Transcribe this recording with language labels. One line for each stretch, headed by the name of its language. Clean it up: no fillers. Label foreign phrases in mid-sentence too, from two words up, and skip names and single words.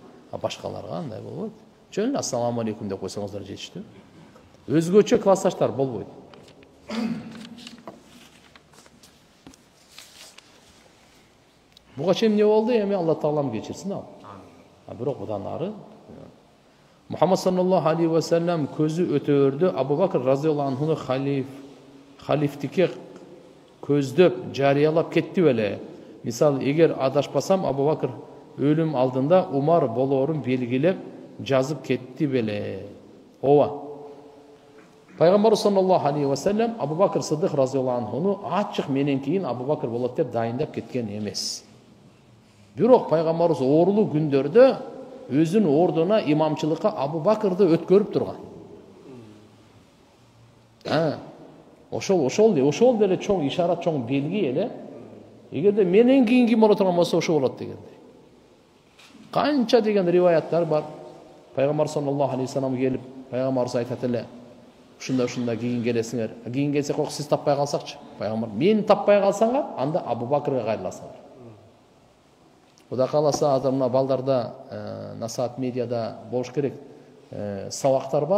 Kyrgyz: Башкаларга андай болбойт. Чөн
Arabic: السلام عليكم
Kyrgyz: деп койсоңуздар жетиштүү. Өзгөчө классташтар болбойт. Буга чейин эмне болду? Эми Алла Таалам кечирсин ал. Бирок будан ары Мухаммад
Arabic: صلى الله عليه وسلم
Kyrgyz: көзү өтөөрдө Абу Бакр
Arabic: رضي الله عنه
Kyrgyz: халифтикке көздөп жарыялап кетти беле. Мисалы, эгер адашпасам Абу Бакр өлүм алдында Умар болоорун белгилеп жазып кетти беле. Ооба. Пайгамбар
Arabic: صلى الله عليه وسلم
Kyrgyz: Абу Бакр Сыддык
Arabic: رضي الله عنه
Kyrgyz: ачык менен кийин Абу Бакр болот деп дайындап кеткен эмес. Бирок пайгамбарыбыз оорулуу күндөрдө өзүнүн ордуна имамчылыкка Абу Бакрды өткөрүп турган. Ошол деле чоң ишарат, чоң белги эле. Эгерде менен кийин ким боло турган болсо ошо болот дегендей. Канча деген риваяттар бар. Пайгамбар
Arabic: صلى الله عليه وسلم
Kyrgyz: келип, пайгамбарыбыз айтат эле: "Ушунда кийин келесиңер. Кийин келсе кок сиз таппай калсакчы?" Пайгамбар: "Мени таппай калсаңар, анда Абу Бакрга кайрыласыңар." Куда каласа азыр мына балдарда насаат медиада болуш керек сабактар бар.